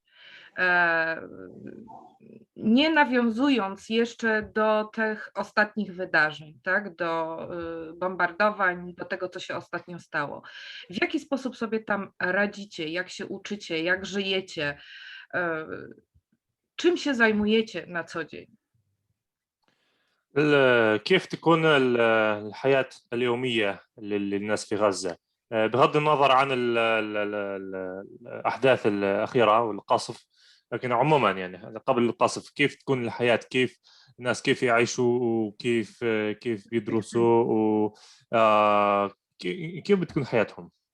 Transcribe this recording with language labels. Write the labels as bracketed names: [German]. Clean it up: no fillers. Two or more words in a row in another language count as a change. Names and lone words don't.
[Polish] Nie nawiązując jeszcze do tych ostatnich wydarzeń, tak, do bombardowań, do tego, co się ostatnio stało. W jaki sposób sobie tam radzicie, jak się uczycie, jak żyjecie, czym się zajmujecie na co dzień? [Arabic] كيف تكون الحياة اليومية للناس في غزة بغض النظر عن الأحداث الأخيرة والقصف، لكن عموما يعني قبل القصف كيف تكون الحياة، كيف الناس كيف يعيشوا وكيف بيدرسوا كيف بتكون حياتهم؟